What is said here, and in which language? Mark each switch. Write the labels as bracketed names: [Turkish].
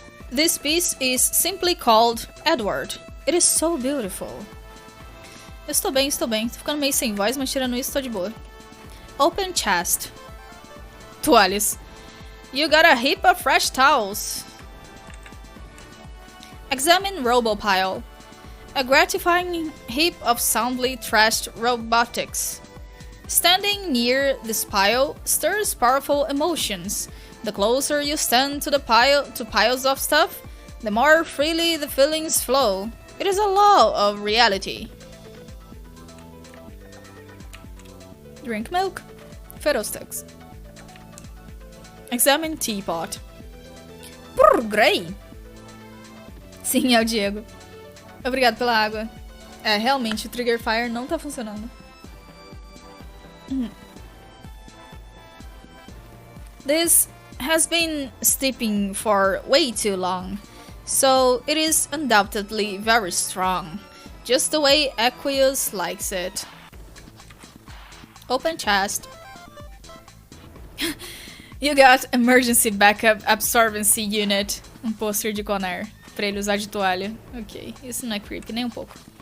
[English] This piece is simply called Edward. It is so beautiful. [Portuguese] Eu estou bem, estou bem. Tô ficando meio sem voz, mas tirando isso, tô de boa. [English] Open chest. [Portuguese] Toalhas. [English] You got a heap of fresh towels. Examine robopile. A gratifying heap of soundly trashed robotics. Standing near this pile stirs powerful emotions. The closer you stand to piles of stuff, the more freely the feelings flow. It is a law of reality. Drink milk. Fiddlesticks. Examine teapot. Brrr, grey. [Portuguese] Sim, é o Diego. Obrigado pela água. É, realmente, o Trigger Fire não tá funcionando. [English] This has been steeping for way too long, so it is undoubtedly very strong, just the way Aqueous likes it. Open chest. You got emergency backup absorbency unit. [Portuguese] Pôster de Conair, pra ele usar de toalha. Ok, isso não é creepy nem um pouco.